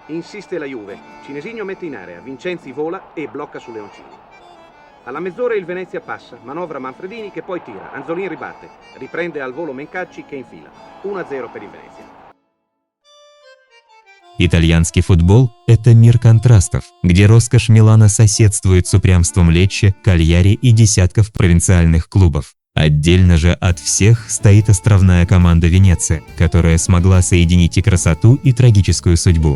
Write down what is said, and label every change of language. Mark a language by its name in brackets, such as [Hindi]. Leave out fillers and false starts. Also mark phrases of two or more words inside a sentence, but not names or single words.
[Italian] Insiste la Juve. Cinesigno mette in area, Vincenzi vola e blocca su Leoncini. Alla mezz'ora il Venezia passa, manovra Manfredini che poi tira, Anzolin ribatte, riprende al volo Mencacci che infila. 1-0 per il Venezia. [Russian] Итальянский футбол – это мир контрастов, где роскошь Милана соседствует с упрямством Лечче, Кальяри и десятков провинциальных клубов. Отдельно же от всех стоит островная команда Венеция, которая смогла соединить и красоту, и трагическую судьбу.